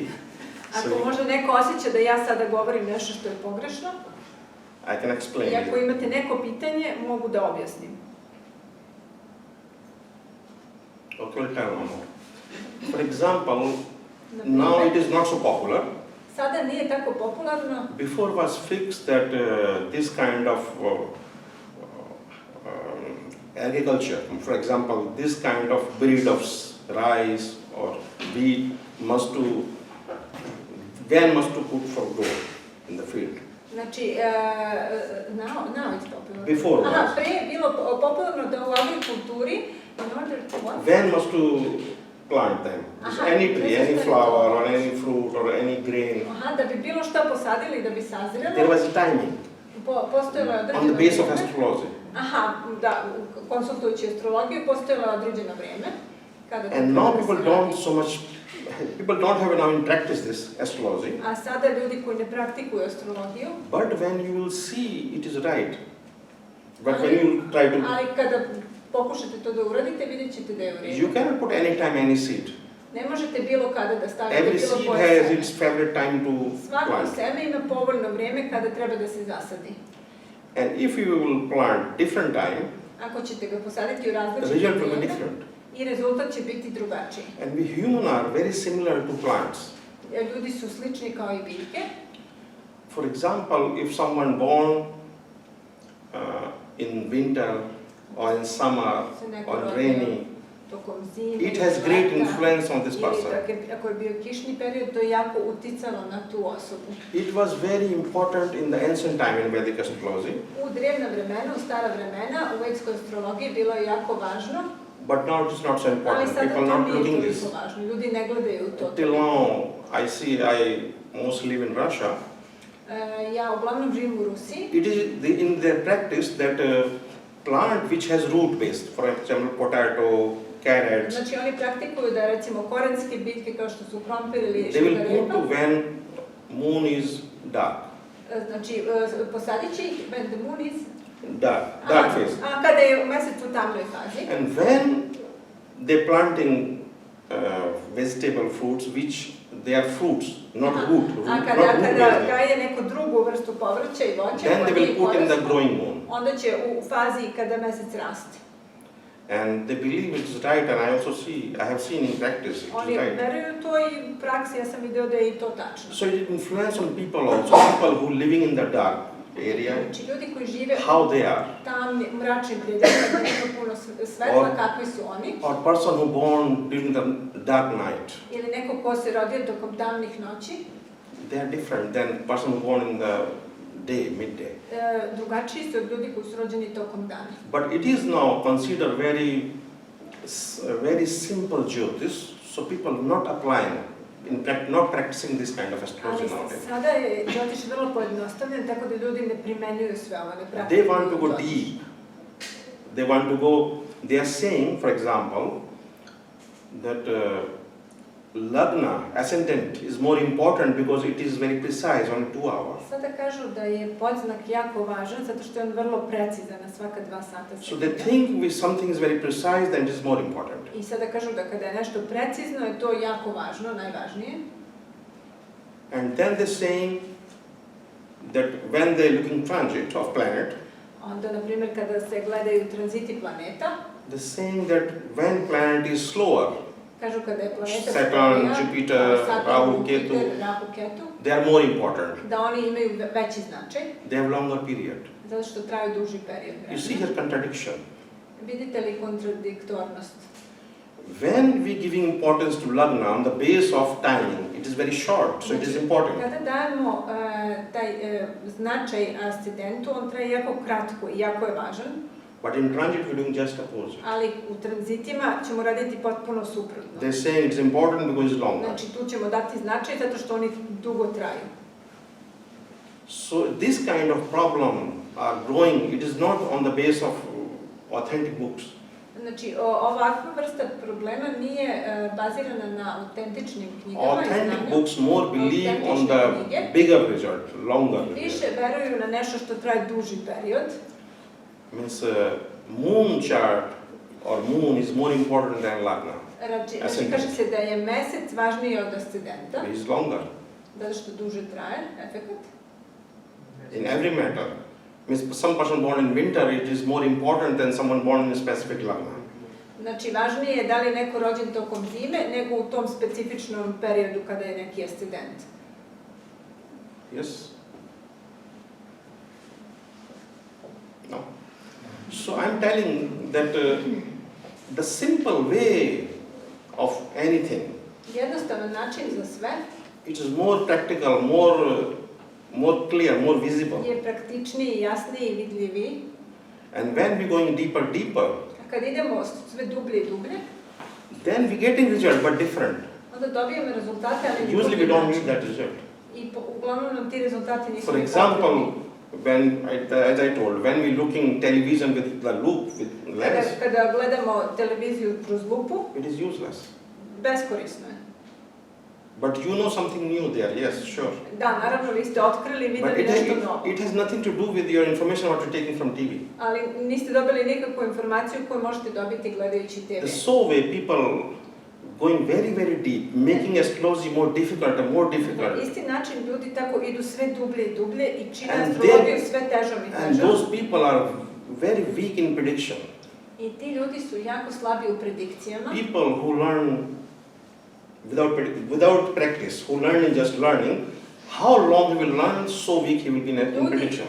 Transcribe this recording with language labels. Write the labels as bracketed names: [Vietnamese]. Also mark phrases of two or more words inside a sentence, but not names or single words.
[Serbian] Ako možda neko osjeća da ja sada govorim nešto što je pogrešno, [English] I can explain [Serbian] i ako [English] you. [Serbian] imate neko pitanje, mogu da objasnim. [English] Okay, I'll tell one more. For example, now it is not so popular. [Serbian] Sada nije tako popularno. [English] Before was fixed that this kind of agriculture, for example, this kind of breed of rice or wheat must to put for growth in the field. Znači, now it's popular. Before Aha, was. [Serbian] pre je bilo popularno da u agrikulturi, [English] in order to what? When must to plant them? Just any tree, any flower or any fruit or any grain. [Serbian] Aha, da bi bilo šta posadili, da bi sazrelo. [English] There was a timing [Serbian] Postojalo je određeno [English] on the base of [Serbian] vreme. [English] astrology. [Serbian] Aha, da, konsultujući astrologiju, postojalo je određeno vreme. Kada [English] And now people don't so much, people don't have now in practice this astrology. [Serbian] A sada ljudi koji ne praktikuju astrologiju. [English] But when you will see it is right, but when you try to, [Serbian] Ali kada pokušate to da uradite, vidjet ćete da je u redu. [English] you cannot put any time any seed. [Serbian] Ne možete bilo kada da stavite [English] Every [Serbian] bilo [English] seed [Serbian] koje [English] has [Serbian] seme. [English] its favorite time to [Serbian] Svako [English] plant. [Serbian] seme ima povoljno vreme kada treba da se zasadi. [English] And if you will plant different time, [Serbian] Ako ćete ga posaditi u [English] the [Serbian] različite [English] result will be [Serbian] vreme, [English] different. [Serbian] i rezultat će biti drugačiji. [English] And we human are very similar to plants. [Serbian] Ljudi su slični kao i biljke. [English] For example, if someone born in winter or in summer [Serbian] Se neko [English] or [Serbian] rodio [English] rainy, [Serbian] tokom tokom zime, [English] it has great influence on this person. [Serbian] ili ako je bio kišni period, to je jako uticalo na tu osobu. [English] It was very important in the ancient time in Vedic astrology. [Serbian] U drevna vremena, u stara vremena, u vedskoj astrologiji bilo je jako važno. [English] But now it is not so [Serbian] Ali [English] important. [Serbian] sada [English] People [Serbian] to [English] not [Serbian] nije [English] looking this. [Serbian] toliko važno, ljudi ne gledaju to. [English] Till now, I mostly live in Russia. [Serbian] Ja uglavnom živim u Rusiji. [English] It is in their practice that plant which has root based, for example, potato, carrots, [Serbian] Znači oni praktikuju da recimo korenske biljke kao što su krompir ili [English] they will put [Serbian] šećerrepa. [English] when moon is dark. [Serbian] Znači posadit će ih [English] when the moon is Dark phase. [Serbian] kada je mesec u tamnoj fazi. [English] And when they planting vegetable fruits which they are fruits, not root, [Serbian] A [English] not [Serbian] kada [English] root based. [Serbian] gaje neku drugu vrstu povrća i voća, [English] Then they will put in the growing moon. [Serbian] onda će u fazi kada mesec raste. [English] And they believe it's right, and I have seen in practice it's [Serbian] Oni [English] right. [Serbian] veruju to i u praksi, ja sam video da je i to tačno. [English] So it influences on people also, people who living in the dark area, [Serbian] Znači ljudi koji žive [English] how they are. [Serbian] tam mračnim predjelima, nema puno svetla, kakvi su oni. [English] Or person who born during the dark night, [Serbian] Ili neko ko se rodio tokom tamnih noći, [English] they are different than person who born in the day, midday. [Serbian] Drugačiji su od ljudi koji su rođeni tokom dana. [English] But it is now considered very simple Jyotish, so people not applying, not practicing this kind of astrology [Serbian] Ali [English] nowadays. [Serbian] sada je Đotiš vrlo pojednostavljen, tako da ljudi ne primenjuju sve ovo, ne [English] They [Serbian] praktikuju [English] want to go [Serbian] Đotiš. [English] deep. They are saying, for example, that Lagna, ascendant, is more important because it is very precise, only 2 hours. [Serbian] Sada kažu da je podznak jako važan, zato što je on vrlo precizan na svaka 2 sata. [English] So they think if something is very precise, then it is more important. [Serbian] I sada kažu da kada je nešto precizno, je to jako važno, najvažnije. [English] And then they're saying that when they're looking transit of planet, [Serbian] Onda, na primjer, kada se gledaju tranziti planeta, [English] they're saying that when planet is slower, [Serbian] kažu kada je planeta [English] Saturn, [Serbian] sporija, [English] Jupiter, Rahu, Ketu, [Serbian] Ketu, [English] they are more important. [Serbian] da oni imaju veći značaj, [English] They have longer period. [Serbian] zato što traju duži period [English] You see [Serbian] vremena. [English] here contradiction. [Serbian] Vidite li kontradiktornost? [English] When we giving importance to Lagna on the base of timing, it is very short, so it is important. [Serbian] Kada dajemo taj značaj ascendentu, on traje jako kratko i jako je važan, [English] But in transit, we're doing just opposite. [Serbian] ali u tranzitima ćemo raditi potpuno suprotno. [English] They're saying it's important because it's longer. [Serbian] Znači tu ćemo dati značaj zato što oni dugo traju. [English] So this kind of problem are growing. It is not on the base of authentic books. [Serbian] Znači ovakva vrsta problema nije bazirana na autentičnim knjigama i [English] Authentic [Serbian] znanju. [English] books more believe on the [Serbian] Autentične knjige [English] bigger result, longer result. [Serbian] više veruju na nešto što traje duži period. [English] Means moon chart or moon is more important than Lagna. [Serbian] Znači kaže se da je mesec važniji od ascendenta, [English] It is longer [Serbian] zato što duže traje, efekat. [English] in every matter. Means some person born in winter, it is more important than someone born in a specific Lagna. [Serbian] Znači važnije je da li je neko rođen tokom zime nego u tom specifičnom periodu kada je neki ascendent. [English] Yes? No. So I'm telling that the simple way of anything, [Serbian] Jednostavan način za sve [English] it is more practical, more clear, more visible. [Serbian] je praktičniji, jasniji i vidljiviji. [English] And when we're going deeper, [Serbian] A kad idemo sve dublje i dublje, [English] then we're getting result, but different. [Serbian] onda dobijemo rezultate, ali [English] Usually we don't need that result. [Serbian] I uglavnom nam ti rezultati nisu [English] For [Serbian] ni [English] example, [Serbian] potrebni. [English] as I told, when we're looking television with the loop, with lens, [Serbian] Kada gledamo televiziju kroz lupu, [English] it is useless. [Serbian] beskorisno je. [English] But you know something new there, yes, sure. [Serbian] Da, naravno, vi ste otkrili i [English] But [Serbian] vidjeli nešto novo. [English] it has nothing to do with your information what you're taking from TV. [Serbian] Ali niste dobili nikakvu informaciju koju možete dobiti gledajući TV. [English] The so way people going very, very deep, making astrology more difficult and more [Serbian] Na [English] difficult. [Serbian] isti način ljudi tako idu sve dublje i dublje i čine [English] And [Serbian] astrologiju sve težom i [English] And [Serbian] težom. [English] those people are very weak in prediction. [Serbian] I ti ljudi su jako slabi u predikcijama. [English] People who learn without practice, who learn in just learning, how long he will learn, so weak he will be in